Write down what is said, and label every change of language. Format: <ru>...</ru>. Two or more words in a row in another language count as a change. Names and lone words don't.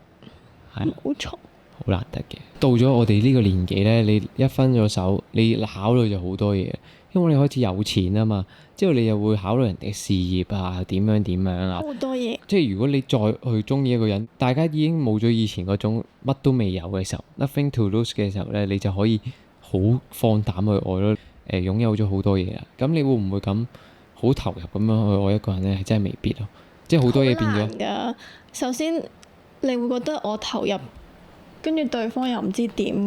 <yue>係冇錯，好難得嘅。到咗我哋呢個年紀咧，你一分咗手，你考慮就好多嘢，因為你開始有錢啊嘛，之後你又會考慮人哋嘅事業啊，點樣啊，好多嘢。即係如果你再去中意一個人，大家已經冇咗以前嗰種乜都未有嘅時候 ，</yue> <en>nothing to lose</en> <yue>嘅時候咧，你就可以好放膽去愛咯。擁有咗好多嘢啊，咁你會唔會咁好投入咁樣去愛一個人咧？係真係未必咯，即係好多嘢變咗。好難㗎。首先你會覺得我投入，跟住對方又唔知點嘅。</yue>